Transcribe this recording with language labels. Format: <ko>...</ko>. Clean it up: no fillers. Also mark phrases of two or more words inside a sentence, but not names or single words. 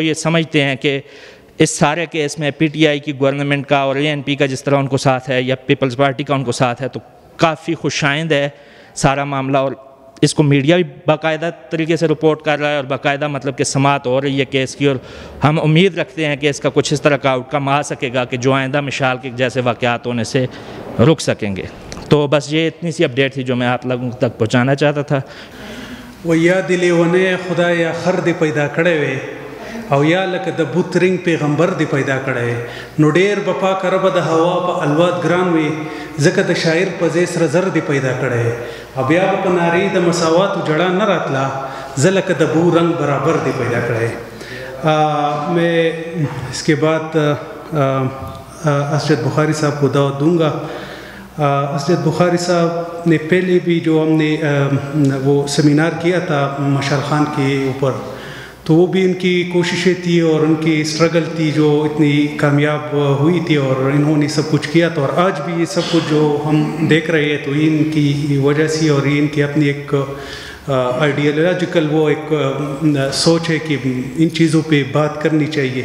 <ur>یہ سمجھتے ہیں کہ اس سارے کیس میں پی ٹی آئی کی گورنمنٹ کا اور اے این پی کا جس طرح ان کو ساتھ ہے یا پیپلز پارٹی کا ان کو ساتھ ہے تو کافی خوشائند ہے سارا معاملہ، اور اس کو میڈیا بھی باقاعدہ طریقے سے رپورٹ کر رہا ہے اور باقاعدہ مطلب کہ سماعت ہو رہی ہے کیس کی، اور ہم امید رکھتے ہیں کہ اس کا کچھ اس طرح کا آؤٹ کم آ سکے گا کہ جو آئندہ مشال کے جیسے واقعات ہونے سے رک سکیں گے. تو بس یہ اتنی سی اپڈیٹ تھی جو میں آپ لوگوں تک پہنچانا چاہتا تھا.</ur> <ps>و یا دلی ونه خدای اخر دی پیدا کړی وي او یا لکه د بوت رنګ پیغمبر دی پیدا کړی نو ډېر به پاک ربه د هوا په الواد ګران وي ځکه د شاعر په ځای سره زر دی پیدا کړی او بیا به په نارې د مساواتو جړه نه راتله زه لکه د بو رنګ برابر دی پیدا کړی.</ps> <ur>میں اس کے بعد اسجد بخاری صاحب کو دعوت دوں گا. اسجد بخاری صاحب نے پہلے بھی جو ہم نے وہ سیمینار کیا تھا مشال خان کے اوپر، تو وہ بھی ان کی کوششیں تھی اور ان کی اسٹرگل تھی جو اتنی کامیاب ہوئی تھی، اور انہوں نے سب کچھ کیا تھا، اور آج بھی یہ سب کچھ جو ہم دیکھ رہے ہیں تو یہ ان کی وجہ سے، اور یہ ان کی اپنی ایک آئیڈیالوجیکل وہ ایک سوچ ہے کہ ان چیزوں پہ بات کرنی چاہیے.</ur>